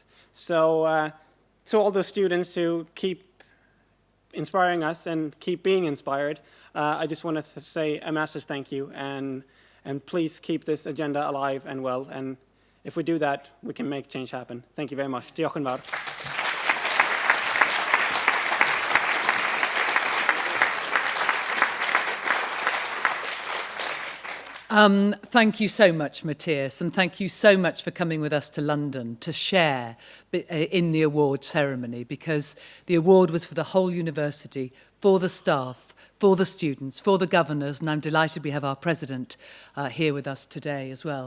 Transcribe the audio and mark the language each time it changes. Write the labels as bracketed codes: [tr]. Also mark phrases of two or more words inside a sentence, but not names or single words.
[en] So to all those students who keep inspiring us and keep being inspired, I just want to say a massive thank you. And please keep this agenda alive and well. And if we do that, we can make change happen. Thank you very much. [cy] Diolch yn fawr. [en] Thank you so much, Matthias, and thank you so much for coming with us to London to share in the award ceremony, because the award was for the whole university, for the staff, for the students, for the governors, and I'm delighted we have our president here with us today as well.